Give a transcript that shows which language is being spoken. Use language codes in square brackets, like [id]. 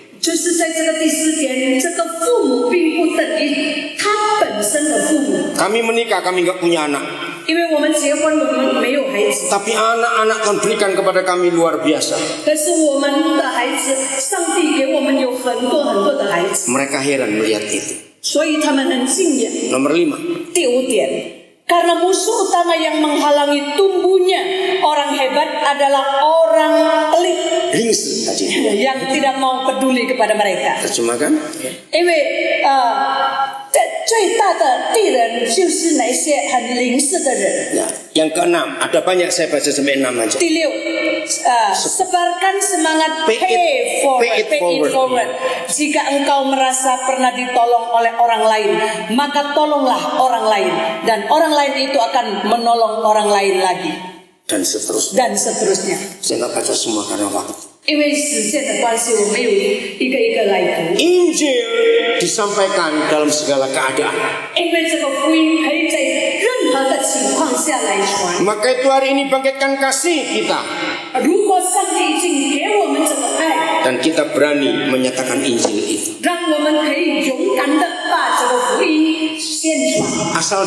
[zh] 就是在这个第4点，这个父母并不等于他本身的父母。 [id] Kami menikah, kami enggak punya anak. [zh] 因为我们结婚，我们没有孩子。 [id] Tapi anak-anak Tuhan berikan kepada kami luar biasa. [zh] 可是我们的孩子，上帝给我们有很多的孩子。 [id] Mereka heran melihat itu. [zh] 所以他们很敬仰。 [id] Nomor 5. [zh] 第5点。 [id] Karena musuh utama yang menghalangi tumbuhnya orang hebat adalah orang pelit yang tidak mau peduli kepada mereka. Terjemahkan. [zh] 因为最大的敌人就是那些很吝啬的人。 [id] Nah, yang ke-6, ada banyak saya baca sampai 6 aja. 第6, sebarkan semangat pay it forward. Jika engkau merasa pernah ditolong oleh orang lain, maka tolonglah orang lain, dan orang lain itu akan menolong orang lain lagi. Dan seterusnya. Saya nggak baca semua karena waktu. [zh] 因为时间的关系，我们有一个一个来读。 [id] Injil disampaikan dalam segala keadaan. [zh] 因为这个福音可以在任何的情况下来传。 [id] Maka itu hari ini bangkitkan kasih kita. [zh] 如果上帝已经给我们这个爱， [id] Dan kita berani menyatakan Injil itu. [zh] 让我们可以勇敢的把这个福音宣传。